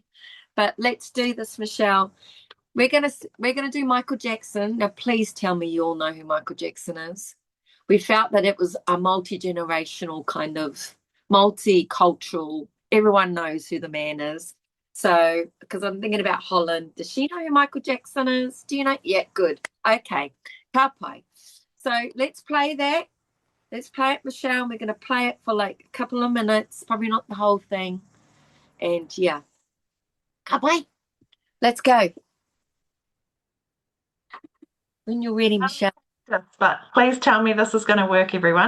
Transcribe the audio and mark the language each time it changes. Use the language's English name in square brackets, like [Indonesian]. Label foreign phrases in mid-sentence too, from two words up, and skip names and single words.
[English] But let's do this, Michelle. We're gonna do Michael Jackson. Now, please tell me you all know who Michael Jackson is. We felt that it was a multi-generational kind of multicultural. Everyone knows who the man is. So, because I'm thinking about Holland. Does she know who Michael Jackson is? Do you know? Yeah, good. [Māori] Okay. Ka pai. [English] So let's play that. Let's play it, Michelle. We're going to play it for like a couple of minutes, probably not the whole thing. And yeah. [Māori] Ka pai. [English] Let's go. When you're ready, Michelle. Yes, but please tell me this is going to work, everyone.